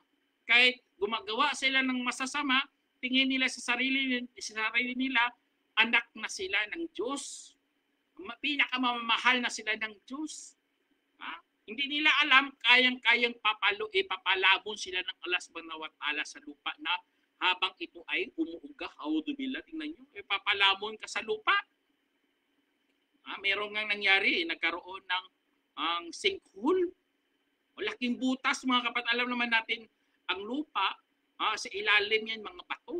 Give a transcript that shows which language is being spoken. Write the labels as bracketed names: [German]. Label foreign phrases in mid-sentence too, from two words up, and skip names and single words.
[Filipino] Kahit gumagawa sila ng masasama, tingin nila sa sarili nila, anak na sila ng Diyos. Pinakamamahal na sila ng Diyos. Hindi nila alam, kayang-kayang papalamon sila ng Allah [Arabic] سبحانه وتعالى [Filipino] sa lupa na habang ito ay umuuga. Audubillah, tingnan nyo, papalamon ka sa lupa. Meron nga nangyari, nagkaroon ng sinkhole. Laking butas, mga kapatid. Alam naman natin, ang lupa, sa ilalim yan mga bato.